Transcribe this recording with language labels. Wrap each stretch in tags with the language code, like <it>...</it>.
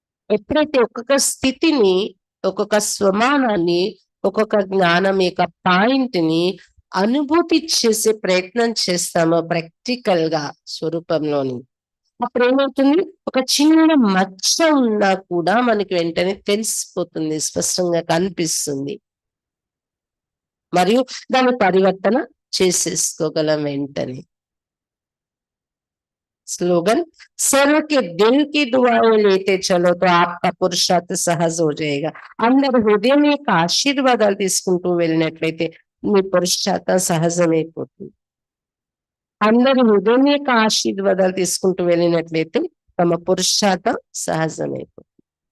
<te>ఎప్పుడైతే ఒక్కొక్క స్థితిని, ఒక్కొక్క స్వమానాన్ని, ఒక్కొక్క జ్ఞానం యొక్క పాయింట్ ని అనుభూతి చేసే ప్రయత్నం చేస్తామో ప్రాక్టికల్ గా స్వరూపంలోని, అప్పుడు ఏమవుతుంది, ఒక చిన్న మచ్చ ఉన్నా కూడా మనకి వెంటనే తెలిసిపోతుంది, స్పష్టంగా కనిపిస్తుంది. మరియు దాని పరివర్తన చేసేసుకోగలం వెంటనే.</te> <hi>स्लोगन, सर्व के दिल की दुआएं लेते चलो तो आपका पुरुषार्थ सहज हो जाएगा.</hi> <te>అందరి హృదయం యొక్క ఆశీర్వాదాలు తీసుకుంటూ వెళ్ళినట్లయితే మీ పురుషార్థం సహజమైపోతుంది. అందరి హృదయం యొక్క ఆశీర్వాదాలు తీసుకుంటూ వెళ్ళినట్లయితే తమ పురుషార్థం సహజమైపోతుంది.</te>